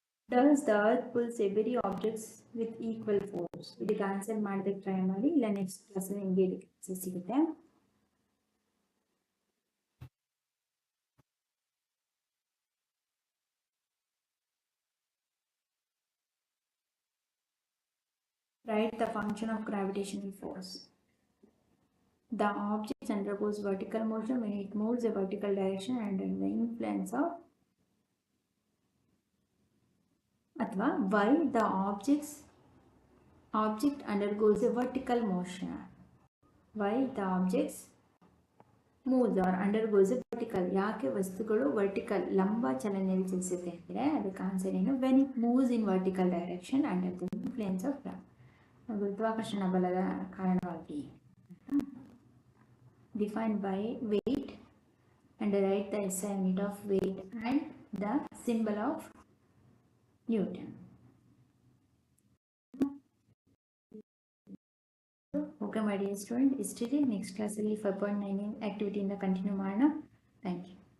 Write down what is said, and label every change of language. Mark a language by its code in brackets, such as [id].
[en] Does the earth pulls every objects with equal force? [kn] ಇದಕ್ಕೆ answer ಮಾಡೋದಕ್ಕೆ try ಮಾಡಿ, ಇಲ್ಲ ನೆಕ್ಸ್ಟ್ ಕ್ಲಾಸಲ್ಲಿ ನಿಮಗೆ ಇದಕ್ಕೆ ಸಿಗುತ್ತೆ. [en] Write the function of gravitational force. The object undergoes vertical motion when it moves a vertical direction under the influence of, [kn] ಅಥವಾ [en] why the object undergoes a vertical motion. Why the objects moves or undergoes a vertical. [kn] ಯಾಕೆ ವಸ್ತುಗಳು vertical ಲಂಬ ಚಲನೆಯಲ್ಲಿ ಚಲಿಸುತ್ತೆ ಅಂದರೆ ಅದಕ್ಕೆ answer ಏನು? [en] when it moves in vertical direction under the influence of [kn] ಗುರುತ್ವಾಕರ್ಷಣ ಬಲದ ಕಾರಣವಾಗಿ. [en] Defined by weight and write the SI unit of weight and the symbol of Newton. Okay my dear student, next class [kn] ಅಲ್ಲಿ 5.9 activity ಇಂದ continue ಮಾಡೋಣ. [en] Thank you.